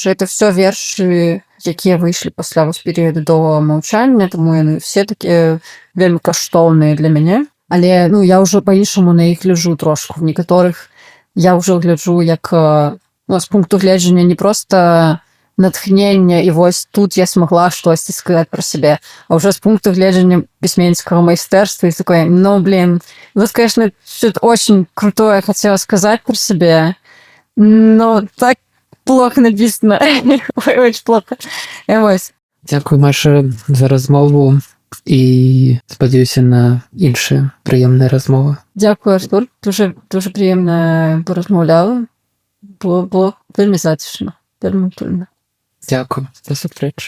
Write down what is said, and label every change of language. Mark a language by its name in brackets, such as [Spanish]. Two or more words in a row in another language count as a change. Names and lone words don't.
[Russian] Это все [Belarusian] вершы, якія выйшлі пасля вось перыяду доўгага маўчання, таму яны все такія вельмі каштоўныя для мяне. Але, ну, я ўжо па-іншаму на іх гляджу трошку. В некаторых я ўжо гляджу як, ну, з пункту гледжання не проста натхнення, і вось тут я смогла штосьці сказаць пра сябе, а ўжо з пункту гледжання пісьменніцкага майстэрства, і такое, ну, [Russian] блин, вот, конечно, что-то очень крутое хотела сказать про себя, но так плохо написано. Ой, очень плохо. [Belarusian] Вось. Дзякуй, Маша, за размову і спадзяюся на іншыя прыемныя размовы. Дзякуй, Артур. Дуже прыемна паразмаўляла. Было вельмі затишно, вельмі прыемна. Дзякуй. До сустрэчы.